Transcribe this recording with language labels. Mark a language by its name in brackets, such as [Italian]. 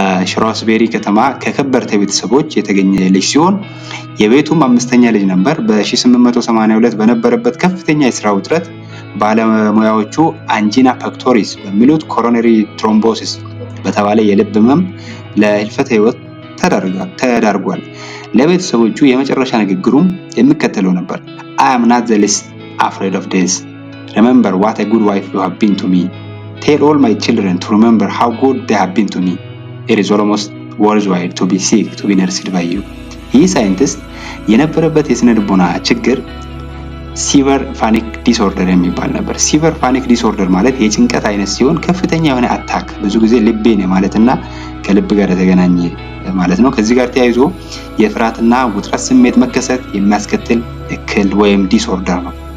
[Amharic] ሽራስቤሪ ከተማ ከከበርቴ ቤተሰቦች የተገኘ ልጅ ሲሆን የቤቱም 5ኛ ልጅ ነበር። በ1882 በነበረበት ከፍተኛ የስራ ውጥረት ባለሙያዎቹ አንጂና ፔክቶሪስ በሚሉት ኮሮነሪ ትሮምቦሲስ በተባለ የልብ ህመም ለህልፈተ ህይወት ተዳርጓል። ለቤተሰቦቹ የመጨረሻ ንግግሩም የሚከተለው ነበር። [English] I am not the least afraid of death. Remember what a good wife you have been to me. Tell all my children to remember how good they have been to me. It is almost worthwhile to be sick to be nursed by you. [Amharic] ይህ ሳይንቲስት የነበረበት የስነ ልቦና ችግር ሲቨር ፓኒክ ዲስኦርደር የሚባል ነበር። ሲቨር ፓኒክ ዲስኦርደር ማለት የጭንቀት አይነት ሲሆን ከፍተኛ የሆነ አታክ ብዙ ጊዜ ልቤን ማለትና ከልብ ጋር የተገናኘ ማለት ነው። ከዚህ ጋር ተያይዞ የፍርሃትና ውጥረት ስሜት መከሰት የሚያስከትል እክል ወይም ዲስኦርደር ነው።